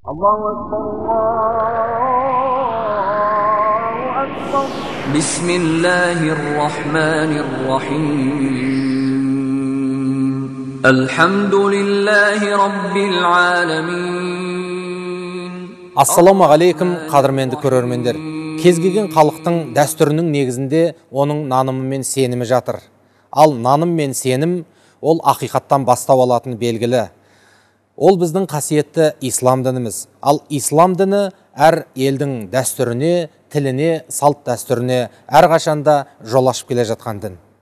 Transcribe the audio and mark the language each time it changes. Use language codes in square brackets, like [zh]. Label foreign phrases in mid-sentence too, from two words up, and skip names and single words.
[ar] الله أكبر الله أكبر بسم الله الرحمن الرحيم الحمد لله رب العالمين السلام عليكم, [kk] қадірменді көрермендер. Кез келген халықтың дәстүрінің негізінде оның нанымы мен сенімі жатыр. Ал наным мен сенім ол ақиқаттан бастау алатын белгілі. Ол біздің қасиетті ислам дініміз. Ал ислам діні әр елдің дәстүріне, тіліне, салт дәстүріне әрқашанда жол ашып келе жатқан дін.